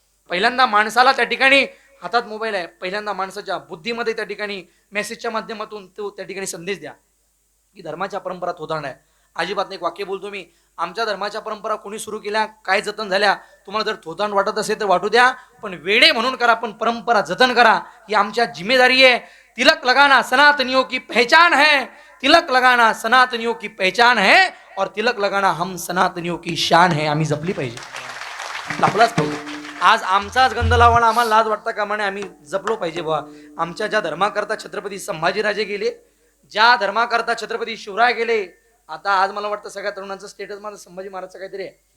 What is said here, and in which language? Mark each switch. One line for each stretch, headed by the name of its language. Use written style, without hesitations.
Marathi: पहिल्यांदा माणसाला त्या ठिकाणी हातात मोबाईल आहे, पहिल्यांदा माणसाच्या बुद्धीमध्ये त्या ठिकाणी मेसेजच्या माध्यमातून तो त्या ठिकाणी संदेश द्या की धर्माच्या परंपरा थोतांड आहे. अजिबात नाही. एक वाक्य बोलतो मी, आमच्या धर्माच्या परंपरा कोणी सुरू केल्या, काय जतन झाल्या, तुम्हाला जर थोतांड वाटत असेल तर वाटू द्या, पण वेडे म्हणून करा, पण परंपरा जतन करा, ही आमच्या जिम्मेदारी आहे.
Hindi: तिलक लगाना सनातनियों की पहचान है, तिलक लगाना सनातनियों की पहचान है, और तिलक लगाना हम सनातनियों की शान है.
Marathi: आम्ही जपली पाहिजे, जपलाच पाहिजे. आज आमचाच गंध लावायला आम्हाला लाज वाटतं का म्हणे, आम्ही जपलो पाहिजे बा. आमच्या ज्या धर्माकरता छत्रपती संभाजीराजे गेले, ज्या धर्माकरता छत्रपती शिवराय गेले, आता आज मला वाटतं सगळ्या तरुणांचं स्टेटस माझं संभाजी महाराजचं काहीतरी आहे.